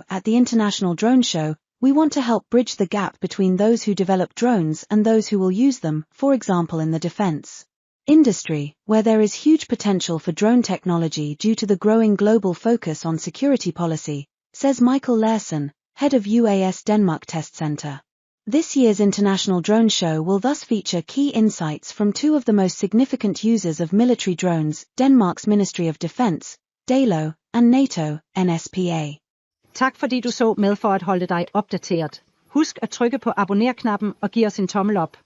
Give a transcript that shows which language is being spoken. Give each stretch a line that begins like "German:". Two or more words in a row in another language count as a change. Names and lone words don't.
English: At the International Drone Show, we want to help bridge the gap between those who develop drones and those who will use them, for example in the defense industry, where there is huge potential for drone technology due to the growing global focus on security policy, says Michael Larsson, head of UAS Denmark Test Center. This year's International Drone Show will thus feature key insights from two of the most significant users of military drones, Denmark's Ministry of Defense, DALO, and NATO, NSPA.
Danish: Tak fordi du så med for at holde dig opdateret. Husk at trykke på abonner-knappen og give os en tommel op.